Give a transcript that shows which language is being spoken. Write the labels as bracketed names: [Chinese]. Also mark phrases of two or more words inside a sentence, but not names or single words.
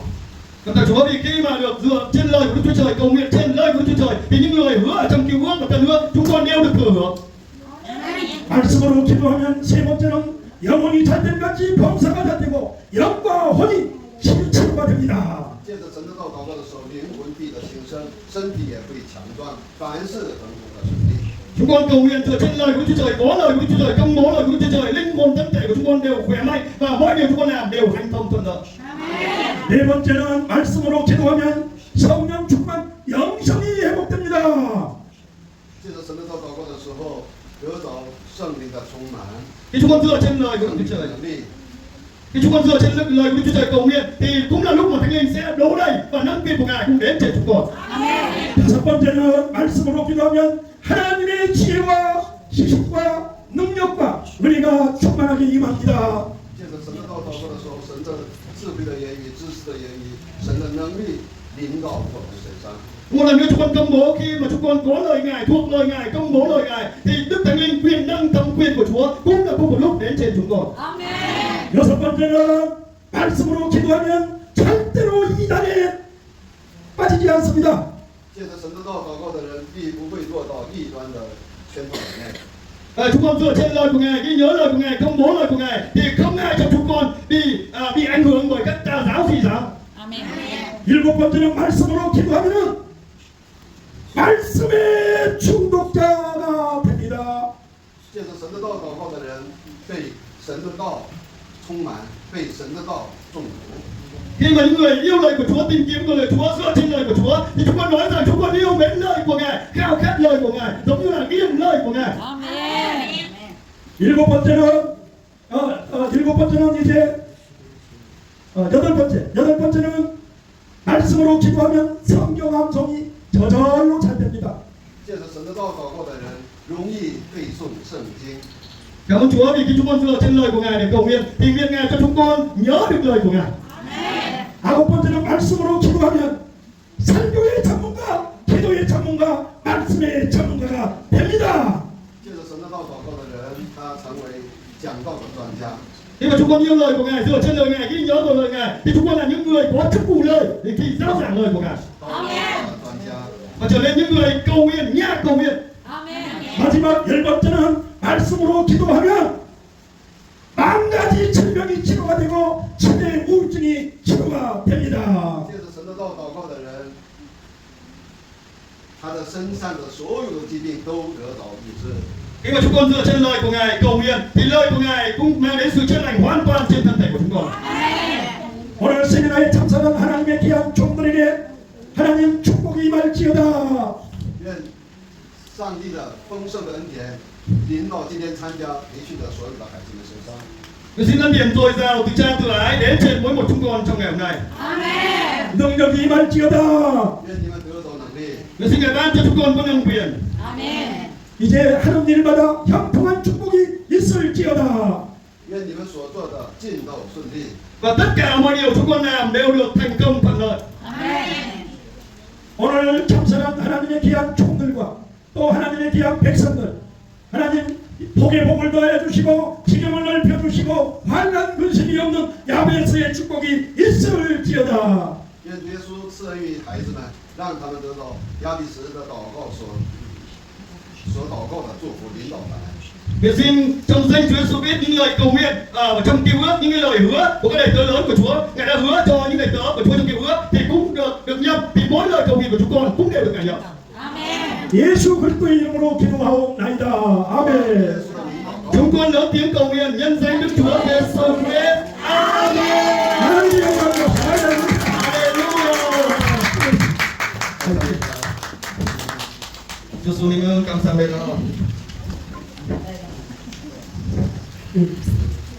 [Vietnamese] Cảm tạ Chúa vì khi mà được dựa trên lời của Đức Chúa Trời, cầu nguyện trên lời của Đức Chúa Trời thì những người hứa ở trong cứu ước và tân ước chúng con đều được thừa hưởng. [Korean] 말씀으로 기도하면 세 번째는 영혼이 잘된 같이 범사가 잘되고 영과 혼이 치유가 됩니다. [Chinese] 借着神的道祷告的时候，灵魂必得新生，身体也会强壮，凡事恒久的顺利。 [Vietnamese] Chúng con cầu nguyện dựa trên lời của Đức Chúa Trời, có lời của Đức Chúa Trời, công bố lời của Đức Chúa Trời, linh hồn thân thể của chúng con đều khỏe mạnh và mọi điều chúng con làm đều hanh thông thuận lợi. [Korean] 네 번째는 말씀으로 기도하면 성령 충만 영성이 회복됩니다. [Chinese] 借着神的道祷告的时候，得着圣灵的充满， [Vietnamese] Khi chúng con dựa trên lời của Đức [Chinese] 圣灵 [Vietnamese] Chúa [Chinese] 的 [Vietnamese] Trời, [Chinese] 能力。 [Vietnamese] khi chúng con dựa trên lời của Đức Chúa Trời cầu nguyện thì cũng là lúc mà Thánh Linh sẽ đổ đầy và nâng quyền của Ngài cũng đến trên chúng con. [Korean] 다섯 번째는 말씀으로 기도하면 하나님의 지혜와 지식과 능력과 은혜가 충만하게 임합니다. [Chinese] 借着神的道祷告的时候，神的智慧的言语、知识的言语、神的能力临到我们身上。 [Vietnamese] Một lần nữa chúng con công bố khi mà chúng con có lời Ngài, thuộc lời Ngài, công bố lời Ngài thì Đức Thánh Linh quyền năng thẩm quyền của Chúa cũng là cùng một lúc đến trên chúng con. [Korean] 여섯 번째는 말씀으로 기도하면 절대로 이단에 빠지지 않습니다. [Chinese] 借着神的道祷告的人，必不会落到异端的圈套里面。 [Vietnamese] Chúng con dựa trên lời của Ngài, ghi nhớ lời của Ngài, công bố lời của Ngài thì không ai trong chúng con bị ảnh hưởng bởi các tà giáo phi giáo. [Korean] 일곱 번째는 말씀으로 기도하면은 말씀의 중독자가 됩니다. [Chinese] 借着神的道祷告的人，被神的道充满，被神的道中毒。 [Vietnamese] Khi mà những người yêu lời của Chúa, tìm kiếm lời Chúa, dựa trên lời của Chúa thì chúng con nói rằng chúng con yêu mến lời của Ngài, khao khát lời của Ngài, giống như là nghiêng lời của Ngài. [Korean] 일곱 번째는 이제 여덟 번째는 말씀 말씀으로 기도하면 성경 암송이 저절로 잘 됩니다. [Chinese] 借着神的道祷告的人，容易背诵圣经。 [Vietnamese] Cảm ơn Chúa vì khi chúng con dựa trên lời của Ngài để cầu nguyện thì nguyện Ngài cho chúng con nhớ được lời của Ngài. [Korean] 아홉 번째는 말씀으로 기도하면 설교의 전문가, 기도의 전문가, 말씀의 전문가가 됩니다. [Chinese] 借着神的道祷告的人，他成为讲道的专家。 [Vietnamese] Khi mà chúng con yêu lời của Ngài, dựa trên lời Ngài, ghi nhớ vào lời Ngài thì chúng con là những người có chức vụ lời để khi giáo giảng lời của Ngài [Chinese] 道的专家。 [Vietnamese] và trở nên những người cầu nguyện, nhà cầu nguyện. [Korean] 마지막 열 번째는 말씀으로 기도하면 만 가지 질병이 치료가 되고 치매 우울증이 치료가 됩니다. [Chinese] 借着神的道祷告的人，他的身上的所有的疾病都得到医治。 [Vietnamese] Khi mà chúng con dựa trên lời của Ngài cầu nguyện thì lời của Ngài cũng mang đến sự chữa lành hoàn toàn trên thân thể của chúng con. [Korean] 오늘 세미나에 참석한 하나님의 귀한 종들에게 하나님 축복이 임할지어다. [Chinese] 愿上帝的丰盛的恩典临到今天参加培训的所有的孩子们身上。 [Vietnamese] Tôi xin ân điển dồi dào từ cha từ ái đến trên mỗi một chúng con trong ngày hôm nay. [Korean] 능력이 임할지어다. [Chinese] 愿你们得到能力。 [Vietnamese] Tôi xin Ngài ban cho chúng con có năng quyền. [Korean] 이제 하는 일마다 형통한 축복이 있을지어다. [Chinese] 愿你们所做的尽都顺利。 [Vietnamese] Và tất cả mọi điều chúng con làm đều được thành công thuận lợi. [Korean] 오늘 참석한 하나님의 귀한 종들과 또 하나님의 귀한 백성들 하나님 복에 복을 더해 주시고 지경을 넓혀 주시고 환난 근심이 없는 야베스의 축복이 있을지어다. [Chinese] 愿主耶稣赐恩于孩子们，让他们得到亚比时的祷告所祷告的祝福领导他们。 [Vietnamese] Nguyện xin trong danh Chúa Giêsu biết những lời cầu nguyện và trong cứu ước, những cái lời hứa của các đầy tớ lớn của Chúa, Ngài đã hứa cho những đầy tớ của Chúa trong cứu ước thì cũng được nhập, thì mỗi lời cầu nguyện của chúng con cũng đều được Ngài nhập. [Korean] 예수 그리스도의 이름으로 기도하옵나이다. 아멘. [Vietnamese] Chúng con lớn tiếng cầu nguyện nhân danh Đức Chúa Giêsu Christ. Amen. [Korean] 하나님의 영광을 [Vietnamese] Hallelujah. Chúa xuống cảm ơn cảm ơn.